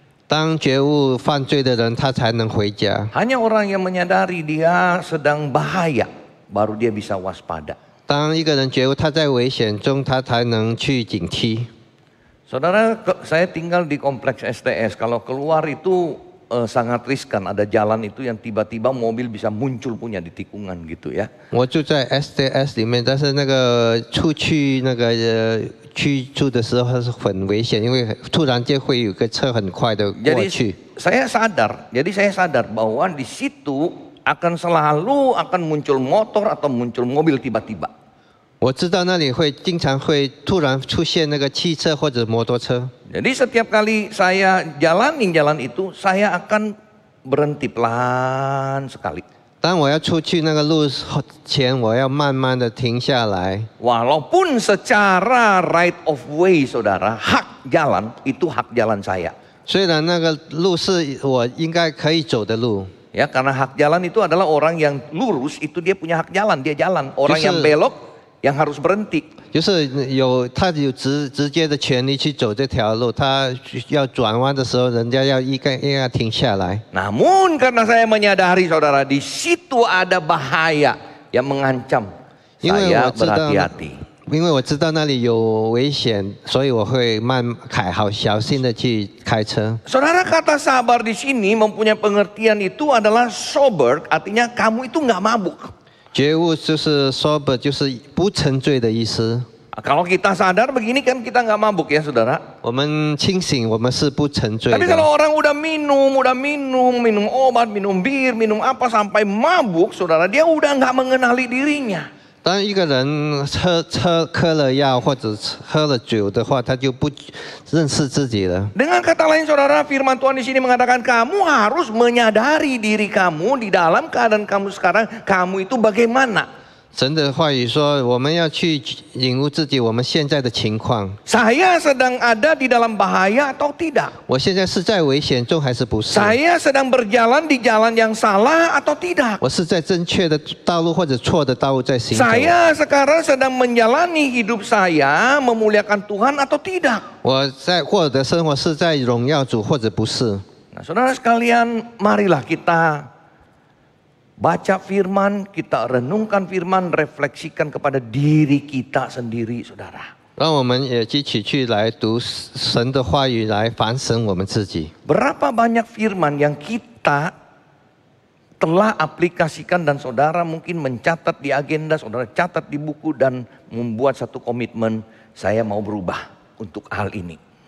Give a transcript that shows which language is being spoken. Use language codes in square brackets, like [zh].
[zh] 当觉悟犯罪的人，他才能回家。 [id] Hanya orang yang menyadari dia sedang bahaya, baru dia bisa waspada. [zh] 当一个人觉悟他在危险中，他才能去警惕。 [id] Saudara, saya tinggal di kompleks STS. Kalau keluar itu sangat riskan. Ada jalan itu yang tiba-tiba mobil bisa muncul punya di tikungan gitu ya. [zh] 我住在 SDS 里面，但是那个出去那个居住的时候是很危险，因为突然间会有个车很快的过去。 [id] Saya sadar bahwa di situ akan selalu muncul motor atau muncul mobil tiba-tiba. [zh] 我知道那里经常会突然出现那个汽车或者摩托车。 [id] Jadi setiap kali saya jalanin jalan itu, saya akan berhenti pelan sekali. [zh] 当我要出去那个路前，我要慢慢的停下来。 [id] Walaupun secara [en] right of way [id] saudara, hak jalan itu hak jalan saya. [zh] 虽然那个路是我应该可以走的路， [id] Ya, karena hak jalan itu adalah orang yang lurus itu dia punya hak jalan, dia jalan. Orang yang belok yang harus berhenti. [zh] 就是他有直接的权利去走这条路，他要转弯的时候，人家应该停下来。 [id] Namun karena saya menyadari saudara, di situ ada bahaya yang mengancam, [zh] 因为 [id] saya [zh] 我知道， [id] berhati-hati. [zh] 因为我知道那里有危险，所以我会好小心的去开车。 [id] Saudara, kata sabar di sini mempunyai pengertian itu adalah sober, artinya kamu itu nggak mabuk. [zh] 觉悟就是 sober， 就是不沉醉的意思。 [id] Kalau kita sadar begini kan kita nggak mabuk ya saudara. [zh] 我们清醒，我们是不沉醉 [id] Tapi [zh] 的。 [id] kalau orang udah minum obat, minum bir, minum apa sampai mabuk, saudara, dia udah nggak mengenali dirinya. [zh] 当一个人喝了药或者喝了酒的话，他就不认识自己了。 [id] Dengan kata lain saudara, firman Tuhan di sini mengatakan kamu harus menyadari diri kamu di dalam keadaan kamu sekarang, kamu itu bagaimana. [zh] 神的话语说，我们要去领悟自己我们现在的情况。 [id] Saya sedang ada di dalam bahaya atau tidak? [zh] 我现在是在危险中还是不是？ [id] Saya sedang berjalan di jalan yang salah atau tidak? [zh] 我是在正确的道路或者错的道路在行走？ [id] Saya sekarang sedang menjalani hidup saya memuliakan Tuhan atau tidak? [zh] 我在过的生活是在荣耀主或者不是？ [id] Nah, saudara sekalian, marilah kita baca firman, kita renungkan firman, refleksikan kepada diri kita sendiri, saudara. [zh] 让我们也一起去来读神的话语，来反省我们自己。 [id] Berapa banyak firman yang kita telah aplikasikan dan saudara mungkin mencatat di agenda, saudara catat di buku dan membuat satu komitmen, saya mau berubah untuk hal ini.